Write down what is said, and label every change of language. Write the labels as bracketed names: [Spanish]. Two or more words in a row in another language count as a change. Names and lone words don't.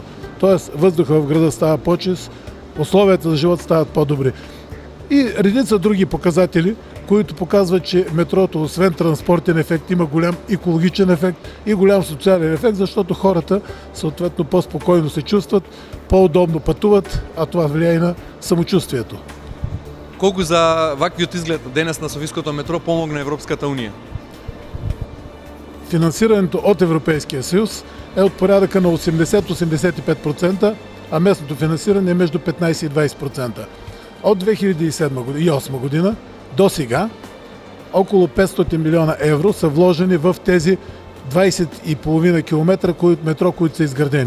[Bulgarian] Тоест въздуха в града става по-чист, условията за живот стават по-добри. И редица други показатели, които показват, че метрото, освен транспортен ефект, има голям екологичен ефект и голям социален ефект, защото хората съответно по-спокойно се чувстват, по-удобно пътуват, а това влияе и на самочувствието. [Macedonian] Колку за ваквиот изглед денес на Софиското метро помогна Европската унија? [Bulgarian] Финансирането от Европейския съюз е от порядъка на 80-85%, а местното финансиране е между 15 и 20%. От 2007-2008 година до сега около 500 милиона евро са вложени в тези 20,5 км метро, които са изградени.